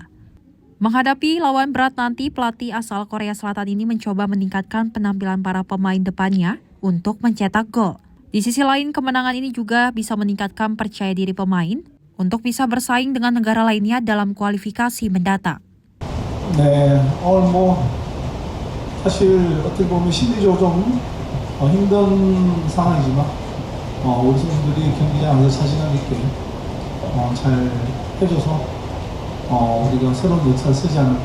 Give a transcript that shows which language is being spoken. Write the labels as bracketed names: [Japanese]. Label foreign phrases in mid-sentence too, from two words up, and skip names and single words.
[Indonesian] Menghadapi lawan berat nanti, pelatih asal Korea Selatan ini mencoba meningkatkan penampilan para pemain depannya untuk mencetak gol. Di sisi lain, kemenangan ini juga bisa meningkatkan percaya diri pemain untuk bisa bersaing dengan negara lainnya dalam kualifikasi mendatang. [Korean] 네, 오늘 사실 어떻게 보면 심리적으로 좀 힘든 상황이지만 우리 선수들이 경기장에서 자신감 있게 잘 해줘서 우리가 새로운 역사를 쓰지 않을까.